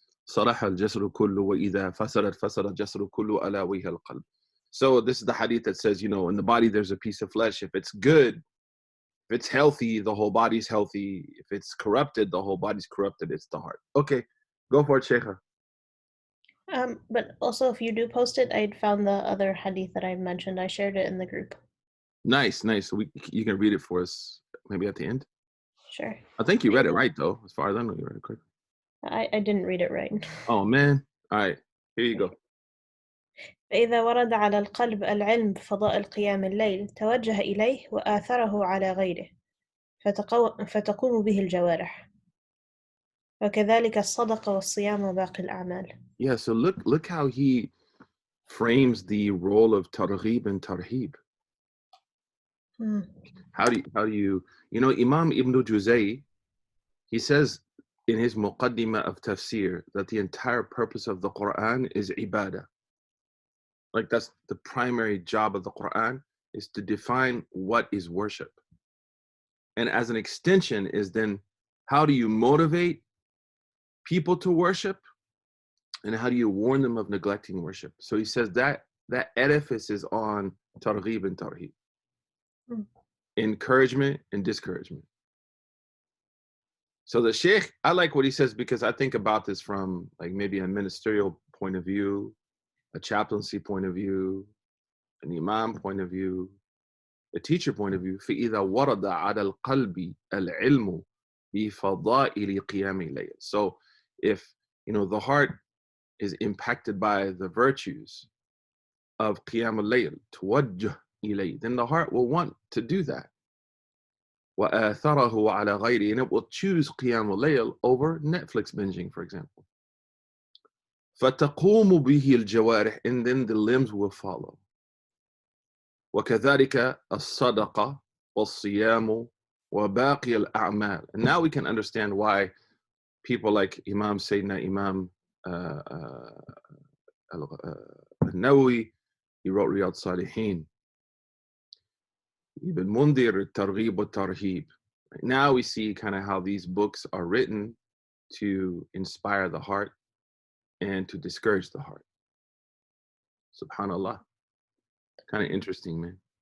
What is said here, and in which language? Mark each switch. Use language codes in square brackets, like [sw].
[ar] صلح الجسد كله وإذا فسد الجسد كله ألا وهي القلب. [en] So this is the hadith that says, you know, in the body there's a piece of flesh. If it's good, if it's healthy, the whole body's healthy. If it's corrupted, the whole body's corrupted. It's the heart. Okay, go for it, Sheikha. But also, if you do post it, I found the other hadith that I mentioned. I shared it in the group. Nice. So you can read it for us maybe at the end. Sure. I think you read it right though, as far as I know, you read it correct. I didn't read it right. Oh man. All right, here you go. [ar] فإذا ورد على القلب العلم بفضائل قيام الليل توجه إليه وآثره على غيره فتقوم به الجوارح وكذلك الصدقة والصيام وباقي الأعمال. [en] Yeah, so look how he frames the role of targhib and tarhib. How do you know, Imam Ibn Juzay, he says in his muqaddimah of tafsir that the entire purpose of the Quran is ibadah. Like that's the primary job of the Quran, is to define what is worship. And as an extension is then how do you motivate people to worship, and how do you warn them of neglecting worship? So he says that edifice is on targhib and tarhib. Encouragement and discouragement. So the Sheikh, I like what he says because I think about this from like maybe a ministerial point of view, a chaplaincy point of view, an imam point of view, a teacher point of view. [ar] فإذا ورد على القلب العلم بفضائل قيام الليل. [en] So if, you know, the heart is impacted by the virtues of qiyam al-layl, [ar] توجه إليه, [en] then the heart will want to do that. [ar] وآثره على غيره, [en] and it will choose qiyam al-layl over Netflix binging, for example. [ar] فتقوم به الجوارح, [en] and then the limbs will follow. [ar] وكذلك الصدقة والصيام وباقي الأعمال. [en] And now we can understand why people like Imam Sayyidina Imam al-Nawawi, he wrote Riyadh Salihin. Ibn Mundhir, Targhib wa Tarhib. Now we see kind of how these books are written to inspire the heart and to discourage the heart. Subhanallah. Kind of interesting, man.